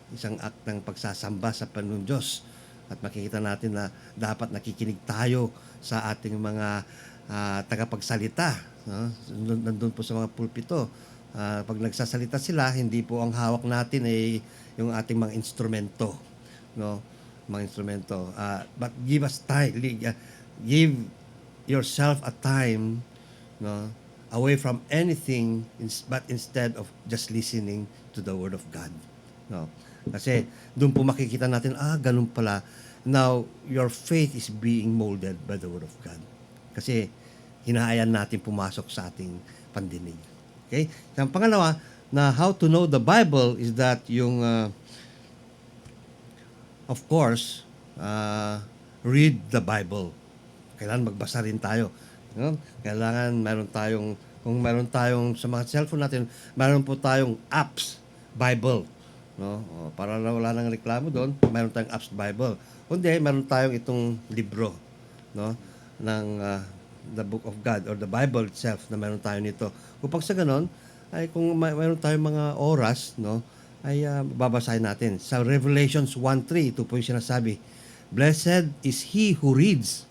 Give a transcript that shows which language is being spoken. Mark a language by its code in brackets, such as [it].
[tl] Isang act ng pagsasamba sa Panginoong Diyos. At makikita natin na dapat nakikinig tayo sa ating mga tagapagsalita. No? Nandun po sa mga pulpito. Pag nagsasalita sila, hindi po ang hawak natin ay yung ating mga instrumento. [en] No? Mga instrumento. But give us time. Give yourself a time, no, away from anything, but instead of just listening to the Word of God. No? [tl] Kasi doon po makikita natin, ganun pala. [en] Now, your faith is being molded by the Word of God. [tl] Kasi hinahayaan natin pumasok sa ating pandinig. Okay? Ang pangalawa, na [en] how to know the Bible is that yung, of course, read the Bible. [tl] Kailangan magbasa rin tayo. No? Kailangan kung meron tayong sa mga cellphone natin, meron po tayong apps Bible. No? Para wala nang reklamo doon, meron tayong apps Bible. Kundi meron tayong itong libro, no, ng [en] the book of God or the Bible itself na meron tayo nito. [tl] Upang sa ganon, ay kung mayroon tayong mga oras, no, ay babasahin natin. Sa Revelations 1:3, ito po yung sinasabi, [en] Blessed is he who reads.